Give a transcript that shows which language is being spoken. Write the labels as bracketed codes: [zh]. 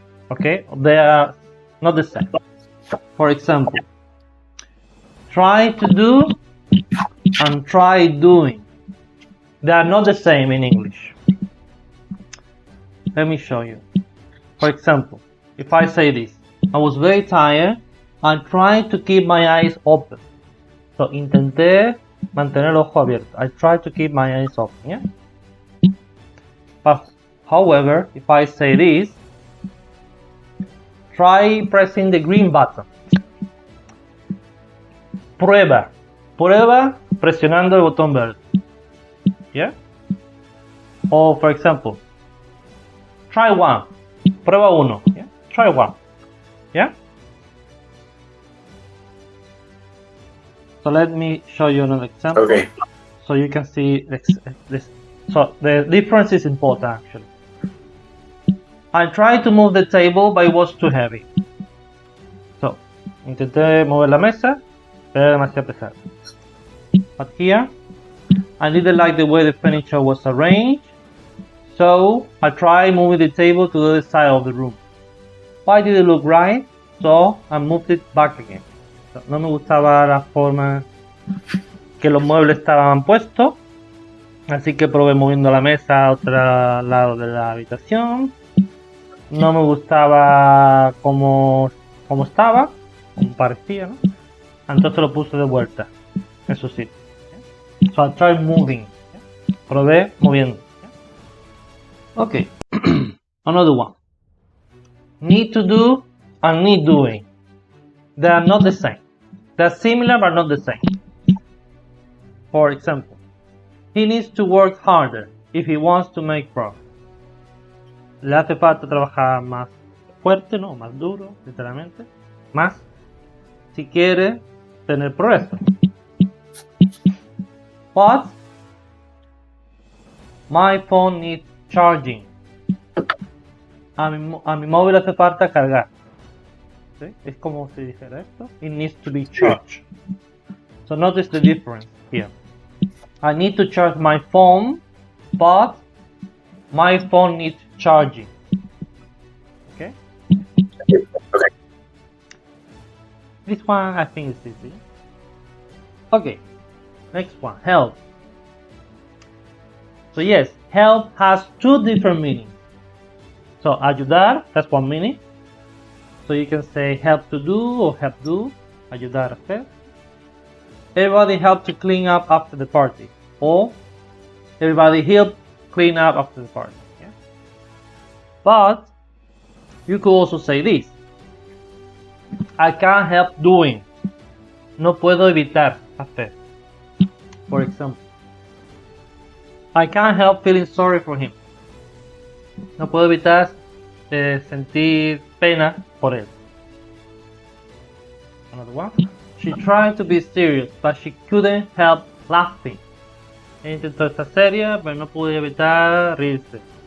[en] Okay, they are not the same. For example, try to do and try doing. They are not the same in English. Let me show you. For example, if I say this, I was very tired and tried to keep my eyes open. [es] So, intenté mantener el ojo abierto. [en] I tried to keep my eyes open, yeah? But, however, if I say this, try pressing the green button. [es] Prueba. Prueba presionando el botón verde. [en] Yeah? Or, for example, try one. [es] Prueba uno. [en] Yeah? Try one. Yeah? So let me show you another example. Okay. So you can see this. So the difference is important actually. I tried to move the table, but it was too heavy. So, intenté mover la mesa, pero era demasiado pesado. But here, I didn't like the way the furniture was arranged. So I tried moving the table to the other side of the room. Why did it look right? So I moved it back again. [es] So, no me gustaba la forma que los muebles estaban puestos, así que probé moviendo la mesa a otro lado de la habitación. No me gustaba como estaba, como parecía, ¿no? Entonces lo puse de vuelta en su sitio. [en] So I tried moving. [es] Probé moviendo. [en] Okay, another one. Need to do and need doing. They are not the same. They are similar but not the same. For example, he needs to work harder if he wants to make progress. [es] Le hace falta trabajar más fuerte, no, más duro, literalmente. Más si quiere tener progreso. [en] But my phone needs charging. [es] A mi móvil hace falta cargar. ¿Sí? Es como si dijera esto. [en] It needs to be charged. So notice the difference here. I need to charge my phone, but my phone needs charging. Okay? Okay. This one I think is easy. Okay. Next one. Help. So yes, help has two different meanings. So ayudar, that's one meaning. So you can say help to do or help do. [es] Ayudar a hacer. [en] Everybody help to clean up after the party. Or everybody help clean up after the party. Yeah? But you could also say this. I can't help doing. [es] No puedo evitar hacer. [en] For example, I can't help feeling sorry for him. [es] No puedo evitar sentir pena por él. [en] Another one. She tried to be serious, but she couldn't help laughing. [es] Intentó estar seria, pero no pudo evitar reírse.